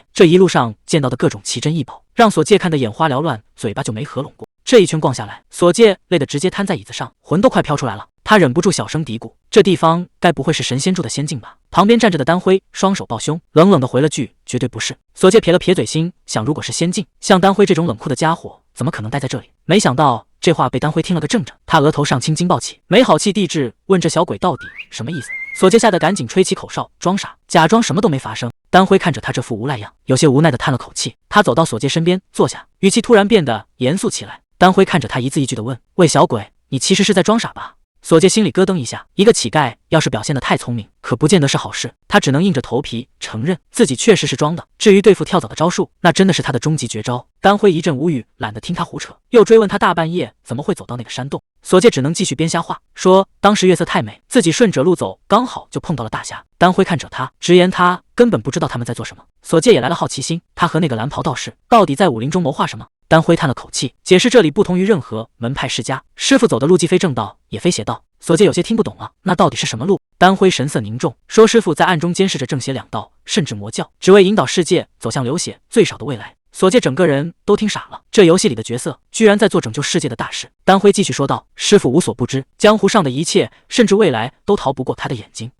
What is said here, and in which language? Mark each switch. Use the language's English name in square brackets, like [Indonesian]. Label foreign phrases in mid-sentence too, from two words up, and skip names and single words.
[Chinese] 這一路上見到的各種奇珍異寶，讓索介看得眼花繚亂，嘴巴就沒合攏過。這一圈逛下來，索介累得直接癱在椅子上，魂都快飄出來了。他忍不住小聲嘀咕：“這地方該不會是神仙住的仙境吧？” 旁邊站着的丹輝雙手抱胸，冷冷地回了句：“絕對不是。” 索介撇了撇嘴，心想：如果是仙境，像丹輝這種冷酷的家伙，怎麼可能待在這裡？沒想到這話被丹輝聽了個正着，他額頭上青筋暴起，沒好氣地質問：“這小鬼到底什麼意思？” 索介嚇得趕緊吹起口哨，裝傻，假裝什麼都沒發生。丹輝看着他這副無賴樣，有些無奈地嘆了口氣。他走到索介身邊坐下，語氣突然變得嚴肅起來。丹輝看着他，一字一句地問：“喂，小鬼，你其實是在裝傻吧？” 索介心裡咯噔一下，一個乞丐要是表現得太聰明，可不見得是好事。他只能硬着頭皮承認自己確實是裝的。至於對付跳蚤的招數，那真的是他的終極絕招。丹輝一陣無語，懶得聽他胡扯，又追問他大半夜怎麼會走到那個山洞。索介只能繼續編瞎話，說當時月色太美，自己順着路走，剛好就碰到了大俠。丹輝看着他，直言他根本不知道他們在做什麼。索介也來了好奇心，他和那個藍袍道士到底在武林中謀劃什麼？丹輝嘆了口氣，解釋這裡不同於任何門派世家，師傅走的路既非正道，也非邪道。索介有些聽不懂了，那到底是什麼路？丹輝神色凝重，說師傅在暗中監視着正邪兩道，甚至魔教，只為引導世界走向流血最少的未來。索介整個人都聽傻了，這遊戲裡的角色居然在做拯救世界的大事。丹輝繼續說道：“師傅無所不知，江湖上的一切，甚至未來都逃不過他的眼睛。